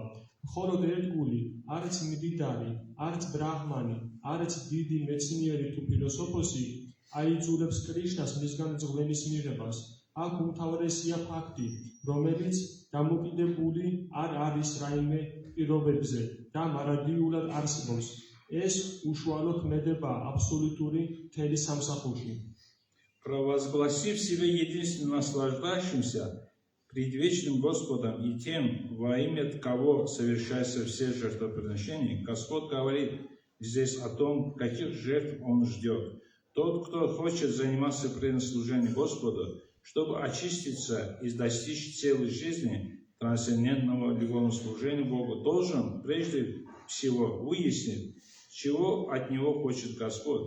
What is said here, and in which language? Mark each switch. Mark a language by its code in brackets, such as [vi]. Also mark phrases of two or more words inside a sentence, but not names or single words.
[ka] მხოლოდ ერთგული, არც მდიდარი, არც ბრაჰმანი, არც დიდი მეცნიერი თუ ფილოსოფოსი აიძულებს კრიშნას მისგან ძღვენის მიღებას. აქ უმთავრესია ფაქტი, რომელიც დამოკიდებული არ არის რაიმე პირობებზე და მარადიულად არსებობს. ეს უშუალო ქმედებაა აბსოლუტური მთელი სამსახურში. [ru] Провозгласив себя единственным наслаждающимся предвечным Господом и тем, во имя кого совершаются все жертвоприношения, Господь говорит здесь о том, каких жертв Он ждет. Тот, кто хочет заниматься преданным служением Господу, чтобы очиститься и достичь целой жизни трансцендентного любовного служения Богу, должен прежде всего выяснить, чего от него хочет Господь.